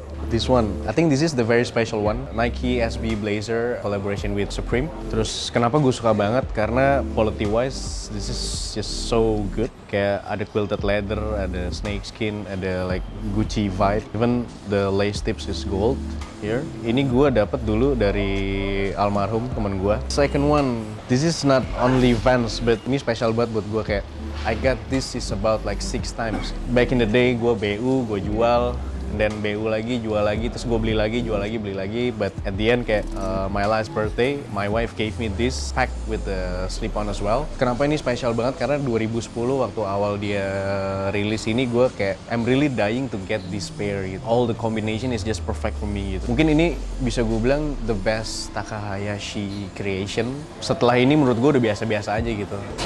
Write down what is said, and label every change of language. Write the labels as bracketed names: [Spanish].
[English] This one, I think this is the very special one. Nike SB Blazer collaboration with Supreme. [Indonesian] Terus kenapa gue suka banget? Karena [English] quality wise, this is just so good. [Indonesian] Kayak ada quilted leather, ada snake skin, ada [English] like Gucci vibe. Even the lace tips is gold here. [Indonesian] Ini gue dapat dulu dari almarhum temen gue. [English] Second one, this is not only Vans, but [Indonesian] ini special banget buat gue. [English] Kayak I got this is about like 6 times. Back in the day, [Indonesian] gue BU, gue jual. Dan BU lagi, jual lagi, terus gue beli lagi, jual lagi, beli lagi. [English] But at the end kayak my last birthday, my wife gave me this pack with the slip-on as well. [Indonesian] Kenapa ini spesial banget? Karena 2010 waktu awal dia rilis ini, gue kayak [English] I'm really dying to get this pair [Indonesian] gitu. [English] All the combination is just perfect for me gitu. [Indonesian] Mungkin ini bisa gue bilang [English] the best Takahashi creation. [Indonesian] Setelah ini menurut gue udah biasa-biasa aja gitu.